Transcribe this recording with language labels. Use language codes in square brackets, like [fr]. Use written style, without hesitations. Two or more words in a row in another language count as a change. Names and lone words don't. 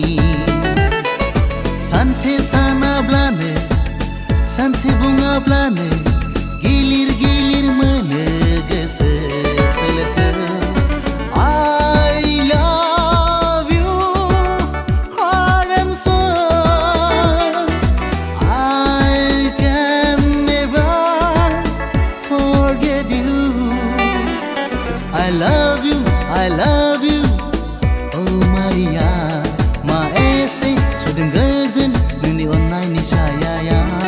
[brx] सानसे सानाब्लानो सानसे बुङाब्लानो गिलिर गिलिर मोनो गोसो सोलेरखौ [en] I love you heart and soul I can never forget you. I love you, oh Maria. [brx] Maese sudin gazin nuni onnai nishaya.